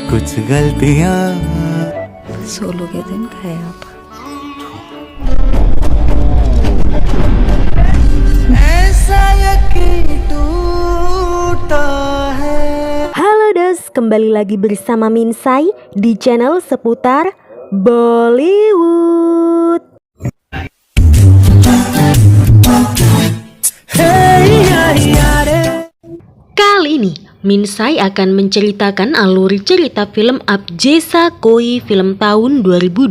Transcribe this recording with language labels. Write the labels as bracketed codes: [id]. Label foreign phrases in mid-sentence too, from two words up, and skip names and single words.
[hi] गलतियां सोलो के दिन खाया था। ऐसा यकीन टूटा है। [id] Halo Dos, kembali lagi bersama Minsai di channel seputar Bollywood. Kali ini Minsai akan menceritakan alur cerita film Ab Jaisa Koi film tahun 2025.